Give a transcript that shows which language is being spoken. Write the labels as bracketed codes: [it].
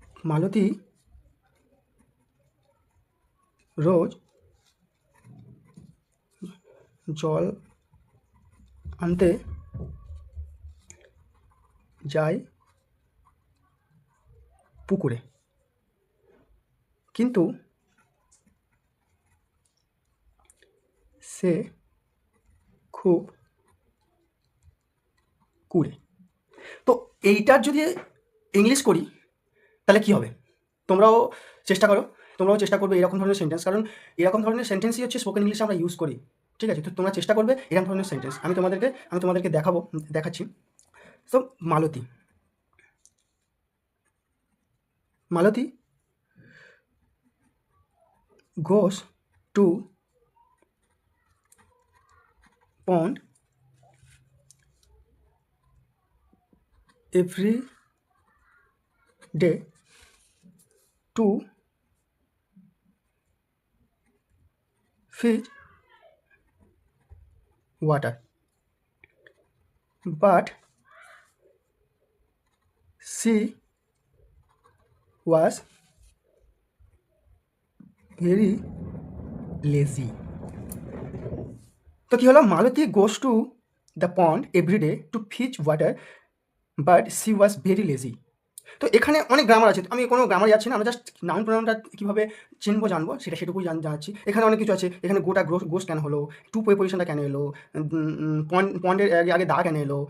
[bn] মালতী রোজ জল আনতে যায় পুকুরে, কিন্তু সে খুব কুড়ে। তো এইটার যদি ইংলিশ করি তাহলে কী হবে? তোমরাও চেষ্টা করবে এরকম ধরনের সেন্টেন্স, কারণ এরকম ধরনের সেন্টেন্সই হচ্ছে স্পোকেন ইংলিশে আমরা ইউজ করি। ঠিক আছে, তো তোমরা চেষ্টা করবে এরকম ধরনের সেন্টেন্স। আমি তোমাদেরকে দেখাচ্ছি। তো মালতী [en] goes to pond every day to fetch water, but she was very lazy. [bn] তো কী হলো, [en] Malati goes to the pond every day to fetch water, but she was very lazy. [bn] তো এখানে অনেক গ্রামার আছে, আমি কোনো গ্রামার যাচ্ছি না, আমরা জাস্ট নাউন প্রোনাউনটা কীভাবে জানবো সেটুকুই জানাচ্ছি। এখানে অনেক কিছু আছে, এখানে গোটা গোস কেন হলো, টু পজিশনটা কেন এলো, পন্ডের আগে দা কেন এলো।